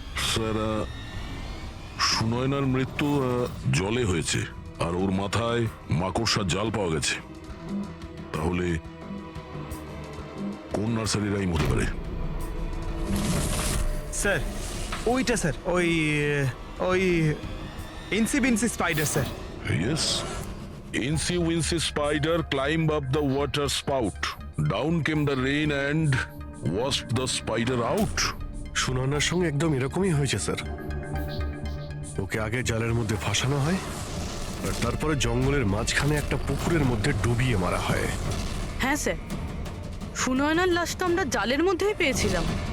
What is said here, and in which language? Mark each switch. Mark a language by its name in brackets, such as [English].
[Bangla] Sir, সুনয়নার মৃত্যু জলে হয়েছে, আর ওর মাথায় মাকড়সার জাল পাওয়া গেছে। তাহলে কোন নার্সারি রাইম হতে পারে? স্যার ওইটা স্যার, ওই ওই ইনসিবিনসি spider sir. [English] Yes. Incy Wincy spider climbed up the water spout. Down came the rain and washed the spider out. [Bangla] সুনয়নার সঙ্গে একদম এরকমই হয়েছে স্যার। ওকে আগে জালের মধ্যে ফাঁসানো হয়, আর তারপরে জঙ্গলের মাঝখানে একটা পুকুরের মধ্যে ডুবিয়ে মারা হয়। হ্যাঁ স্যার, সুনয়নার লাশ তো আমরা জালের মধ্যেই পেয়েছিলাম।